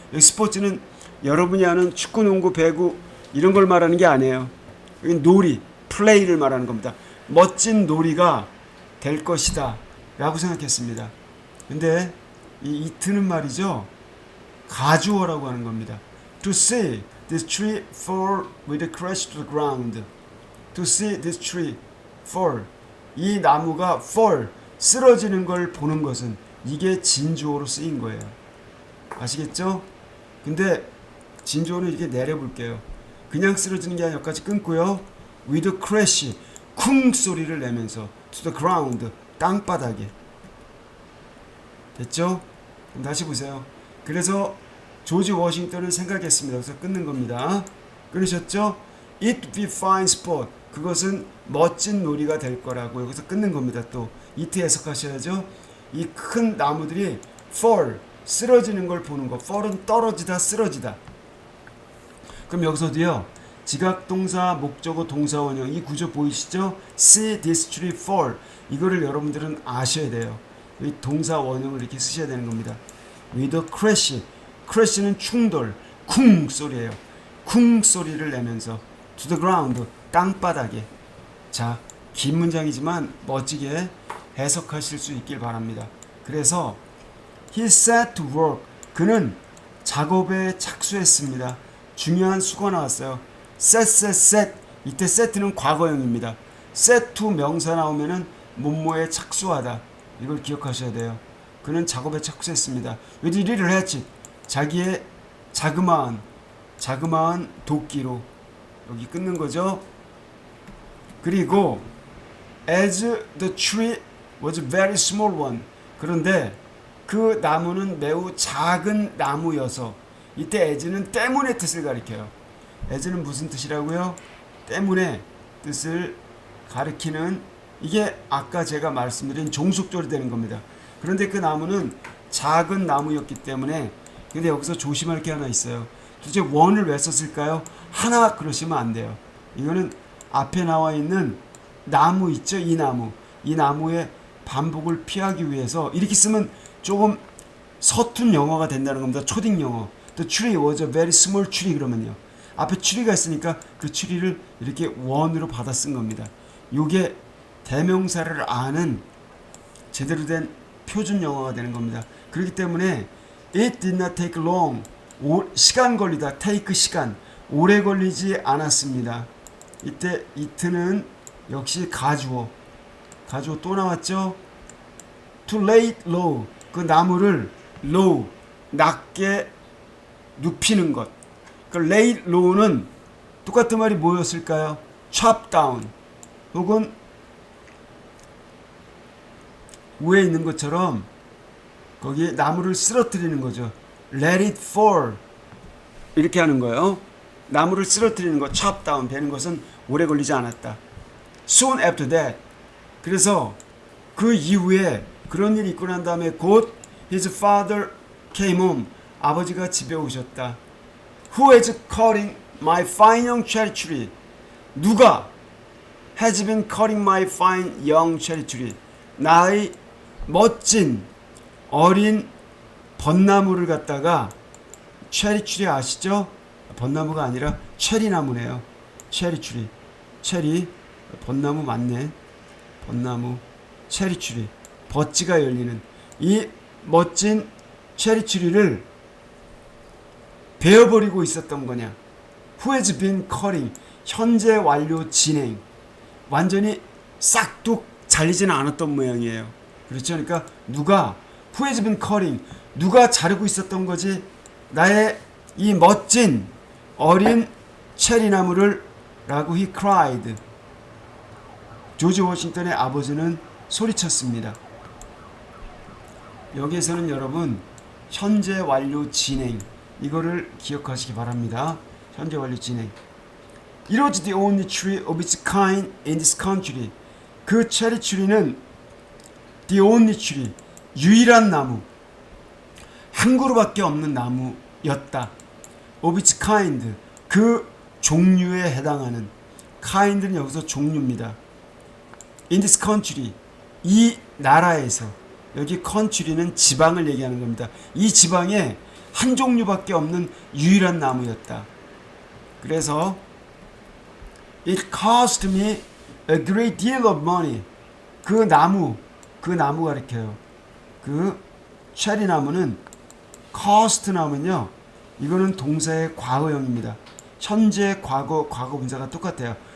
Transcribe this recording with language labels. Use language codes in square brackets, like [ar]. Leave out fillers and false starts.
[ko] 여기 스포츠는 여러분이 아는 축구, 농구, 배구 이런 걸 말하는 게 아니에요. 여기 놀이, 플레이를 말하는 겁니다. 멋진 놀이가 될 것이다 라고 생각했습니다. 근데 이 it는 말이죠, 가주어라고 하는 겁니다. [en] To see this tree fall with a crash to the ground. To see this tree fall. [ko] 이 나무가 fall, 쓰러지는 걸 보는 것은 이게 진주어로 쓰인 거예요. 아시겠죠? 근데 진주어는 이렇게 내려볼게요. 그냥 쓰러지는 게 아니라 여기까지 끊고요. [en] With a crash, [ko] 쿵 소리를 내면서 [en] to the ground, [ko] 땅바닥에. 됐죠? 그럼 다시 보세요. 그래서 조지 워싱턴은 생각했습니다. 그래서 끊는 겁니다. 끊으셨죠? [en] It be fine sport. [ko] 그것은 멋진 놀이가 될 거라고 여기서 끊는 겁니다. 또 it 해석하셔야죠. 이 큰 나무들이 fall, 쓰러지는 걸 보는 거. fall은 떨어지다, 쓰러지다. 그럼 여기서도요, 지각동사, 목적어, 동사 원형 이 구조 보이시죠? [en] See this tree fall. [ko] 이거를 여러분들은 아셔야 돼요. 이 동사 원형을 이렇게 쓰셔야 되는 겁니다. [en] With a crash. [ko] crash는 충돌, 쿵 소리예요. 쿵 소리를 내면서 [en] to the ground, [ko] 땅바닥에. 자, 긴 문장이지만 멋지게 해석하실 수 있길 바랍니다. 그래서 [en] he set to work. [ko] 그는 작업에 착수했습니다. 중요한 수가 나왔어요. set. 이때 set는 과거형입니다. set to 명사 나오면은 뭐뭐에 착수하다. 이걸 기억하셔야 돼요. 그는 작업에 착수했습니다. [en] with little hatchet. [ko] 자기의 자그마한 도끼로. 여기 끊는 거죠. 그리고 [en] as the tree was a very small one. [ko] 그런데 그 나무는 매우 작은 나무여서, 이때 as는 때문에 뜻을 가리켜요. as는 무슨 뜻이라고요? 때문에 뜻을 가리키는, 이게 아까 제가 말씀드린 종속절이 되는 겁니다. 그런데 그 나무는 작은 나무였기 때문에, 근데 여기서 조심할 게 하나 있어요. 도대체 원을 왜 썼을까요? 하나 그러시면 안 돼요. 이거는 앞에 나와 있는 나무 있죠? 이 나무의 반복을 피하기 위해서 이렇게 쓰면 조금 서툰 영어가 된다는 겁니다. 초딩 영어. [en] The tree was a very small tree [ko] 그러면요. 앞에 tree가 있으니까 그 tree를 이렇게 원으로 받아 쓴 겁니다. 요게 대명사를 아는 제대로 된 표준 영어가 되는 겁니다. 그렇기 때문에 [en] it did not take long. [ko] 시간 걸리다. take 시간. 오래 걸리지 않았습니다. 이때 it는 역시 가주어 또 나왔죠. [en] to lay low. [ko] 그 나무를 low, 낮게 눕히는 것. 그 lay low는 똑같은 말이 뭐였을까요? chop down 혹은 위에 있는 것처럼 거기에 나무를 쓰러뜨리는 거죠. [en] let it fall [ko] 이렇게 하는 거예요. 나무를 쓰러뜨리는 것, chop down 되는 것은 오래 걸리지 않았다. [en] soon after that. [ko] 그래서 그 이후에 그런 일이 있고 난 다음에 곧 [en] his father came home. [ko] 아버지가 집에 오셨다. [en] Who is cutting my fine young cherry tree? [ko] 누가 [en] has been cutting my fine young cherry tree? [ko] 나의 멋진 어린 벚나무를 갖다가, 체리 트리 아시죠? 벚나무가 아니라 체리나무네요. 체리 트리. 체리, 벚나무 맞네. 벚나무, 체리 트리. 벚지가 열리는 이 멋진 체리 트리를 베어버리고 있었던 거냐? [en] Who has been cutting? [ko] 현재 완료 진행. 완전히 싹둑 잘리지는 않았던 모양이에요. 그렇죠? 그러니까 누가 [en] who has been cutting, [ko] 누가 자르고 있었던 거지? 나의 이 멋진 어린 체리나무를 라고 [en] he cried. [ko] 조지 워싱턴의 아버지는 소리쳤습니다. 여기에서는 여러분 현재 완료 진행 이거를 기억하시기 바랍니다. 현재 완료 진행. [en] It was the only tree of its kind in this country. [ko] 그 체리 트리는 [en] the only tree, [ko] 유일한 나무, 한 그루밖에 없는 나무였다. [en] of its kind, [ko] 그 종류에 해당하는. kind는 여기서 종류입니다. [en] in this country, [ko] 이 나라에서. 여기 country는 지방을 얘기하는 겁니다. 이 지방에 한 종류밖에 없는 유일한 나무였다. 그래서 [en] it cost me a great deal of money. [ko] 그 나무 가리켜요. 그 체리 나무는 cost 나무는요. 이거는 동사의 과거형입니다. 현재, 과거 분사가 똑같아요.